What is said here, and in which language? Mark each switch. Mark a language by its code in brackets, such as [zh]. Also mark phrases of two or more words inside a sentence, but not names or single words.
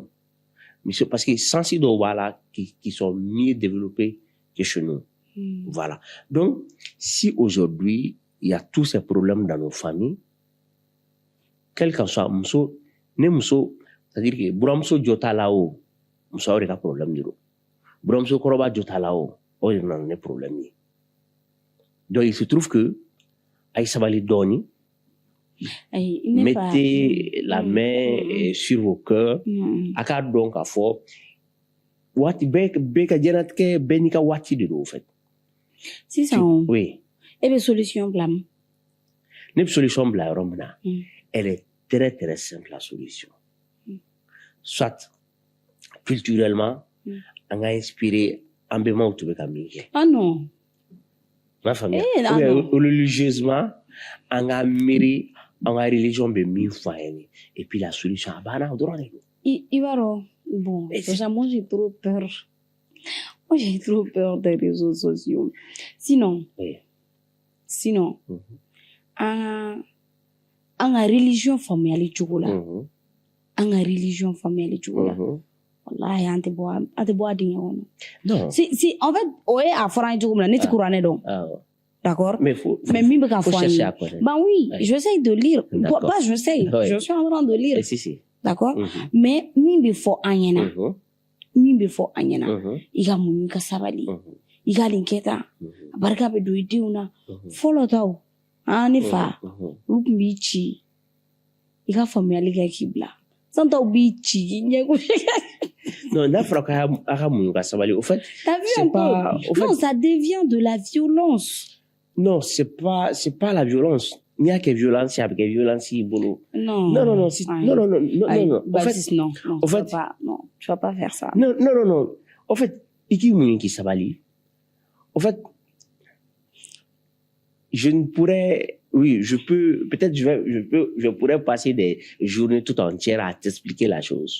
[fr] Parce que sans ces deux-là qui sont mieux développés que chez nous. Voilà. Donc, si aujourd'hui, il y a tous ces problèmes dans nos familles, quel qu'en soit, c'est-à-dire que Bramso Jota là-haut, Moussa aurait un problème de l'eau. Bramso Koroba Jota là-haut, [bm] o de nana ni problème ye. [fr] Donc il se trouve que [bm] a ye sabali dɔɔni. [fr] Mettez la main sur vos cœurs. [bm] A k'a dɔn k'a fɔ waati bɛɛ ka diɲɛlatigɛ bɛɛ n'i ka waati de don, [fr] au fait. [bm] Sisan, [fr] oui. [bm] E bɛ solution bila min? Ne bɛ solution bila yɔrɔ min na, [fr] elle est très très simple, la solution. Soit culturellement, on a inspiré [bm] an bɛnbaw tun bɛ ka min kɛ. [fr] Ah non. Ma famille. Religieusement, on a [bm] miiri an ka religion bɛ min fɔ an ye, [fr] et puis la solution [bm] a banna dɔrɔn de don. I b'a dɔn, [fr] bon, déjà moi j'ai trop peur. Moi j'ai trop peur des réseaux sociaux. Sinon, [bm] an ka religion faamuyali cogo la, an ka religion faamuyali cogo la, wallahi an tɛ bɔ a dingɛ kɔnɔ. [fr] Non. Si en fait [bm] o ye a fɔra an ye cogo min na, ne tɛ kuranɛ dɔn. [fr] D'accord? Mais [bm] min bɛ ka fɔ an ye. [fr] Ben oui, j'essaye de lire. Pas j'essaye, je suis en train de lire. D'accord? [bm] Mais min bɛ fɔ an ɲɛna, i ka muɲu i ka sabali, i ka nin kɛ tan, a barika bɛ don i denw na. Fɔlɔ taw, ne fa, olu tun b'i ci, i ka faamuyali kɛ k'i bila. San taw b'i ci k'i ɲɛgosi. Non, n'a fɔra k'a ka muɲu ka sabali, [fr] au fait, c'est pas... Non, ça devient de la violence. Non, c'est pas la violence. Il n'y a que violence, avec violence, bolo. Non. Non. En fait, non, tu vas pas faire ça. Non. En fait, [bm] iki muñi qui sabali. [fr] En fait, je ne pourrais, oui, peut-être je pourrais passer des journées tout entières à t'expliquer la chose.